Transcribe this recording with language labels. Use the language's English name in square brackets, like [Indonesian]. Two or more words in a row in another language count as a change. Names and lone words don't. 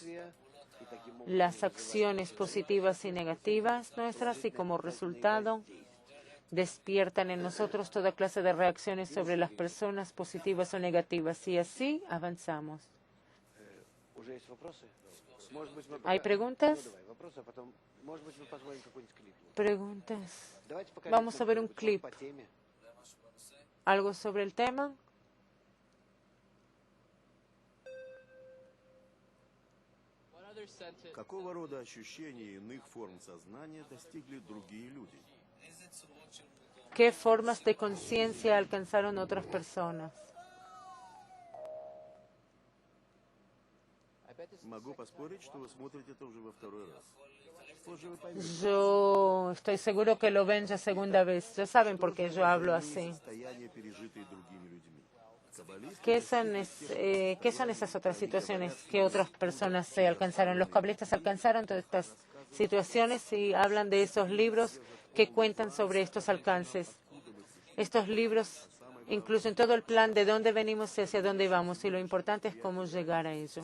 [Spanish] Las acciones positivas y negativas nuestras y como resultado despiertan en nosotros toda clase de reacciones sobre las personas positivas o negativas y así avanzamos. ¿Hay preguntas? Preguntas. Vamos a ver un clip. ¿Algo sobre el tema? [Russian] Какого рода ощущения иных форм сознания достигли другие люди? [Spanish] ¿Qué formas de conciencia alcanzaron otras personas? [Russian] Могу поспорить, что вы смотрите это уже во второй раз. Позже вы поймете. [Spanish] Yo estoy seguro que lo ven ya segunda vez. Ya saben por qué yo hablo así. [Russian] Состояния, пережитые другими людьми. [Spanish] ¿Qué son esas otras situaciones que otras personas se alcanzaron? Los cabalistas alcanzaron todas estas situaciones y hablan de esos libros que cuentan sobre estos alcances. Estos libros incluyen todo el plan de dónde venimos y hacia dónde vamos, y lo importante es cómo llegar a ello.